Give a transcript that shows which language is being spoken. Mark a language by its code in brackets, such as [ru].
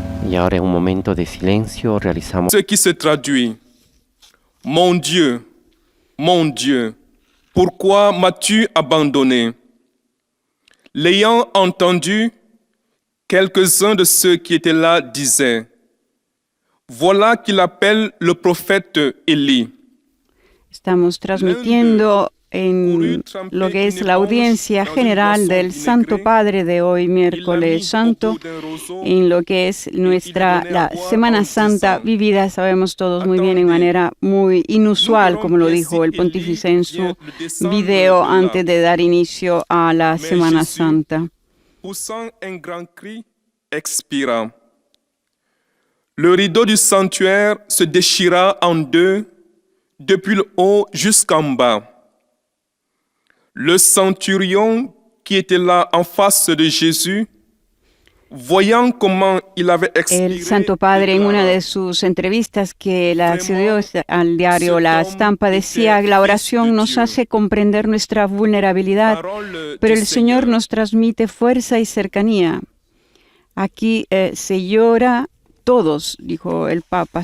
[es] Y ahora en un momento de silencio realizamos [fr] Ce qui se traduit: Mon Dieu, pourquoi m'as-tu abandonné? L'ayant entendu, quelques-uns de ceux qui étaient là disaient: Voilà qu'il appelle le prophète Élie. [es] Estamos transmitiendo en lo que es la audiencia general del Santo Padre de hoy, miércoles santo, en lo que es la Semana Santa vivida, sabemos todos muy bien, en manera muy inusual, como lo dijo el pontífice en su video antes de dar inicio a la Semana Santa. [fr] Poussant un grand cri, expira. Le rideau du sanctuaire se déchira en deux, depuis le haut jusqu'en bas. Le centurion qui était là en face de Jésus, voyant comment il avait expiré, [es] el Santo Padre, en una de sus entrevistas que la accedió al diario La Estampa, decía: la oración nos hace comprender nuestra vulnerabilidad, pero el Señor nos transmite fuerza y cercanía. Aquí se llora todos, dijo el Papa.